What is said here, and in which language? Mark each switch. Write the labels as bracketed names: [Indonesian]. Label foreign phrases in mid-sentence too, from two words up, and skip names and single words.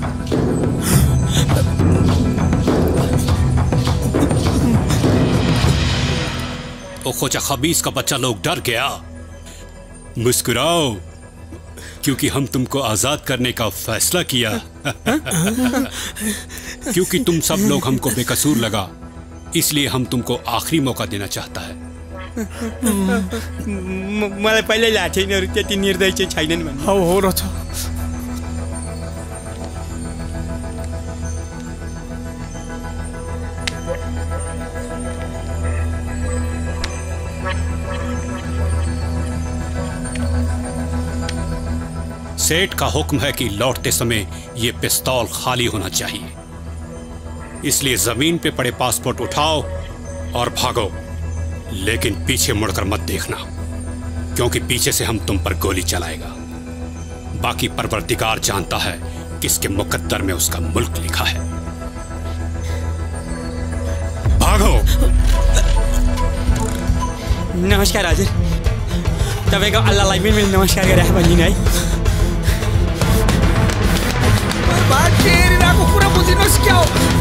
[Hindi] ओ खोजा खबीस का बच्चा लोग डर गया। मुस्कुराओ, क्योंकि हम तुमको आजाद करने का फैसला किया। क्योंकि तुम सब लोग हमको बेकसूर लगा, इसलिए हम तुमको आखिरी मौका देना चाहता है। [Nepali] मलाई पहिल्यै लाग्छ यिनीहरू त्यति निर्दयी चाहिँ छैनन् भन्ने। हो र छ। [Hindi] सेठ का हुक्म है कि लौटते समय ये पिस्तौल खाली होना चाहिए। इसलिए जमीन पे पड़े पासपोर्ट उठाओ और भागो, लेकिन पीछे मुड़कर मत देखना, क्योंकि पीछे से हम तुम पर गोली चलाएगा। बाकी परवरदिगार जानता है किसके मुकद्दर में उसका मुल्क लिखा है। भागो। [Nepali] नमस्कार हजुर, तपाईको अल्लाहलाई पनि नमस्कार गरेर भनिदिनु है। बात कुरा बुझिनुहोस् क्या हो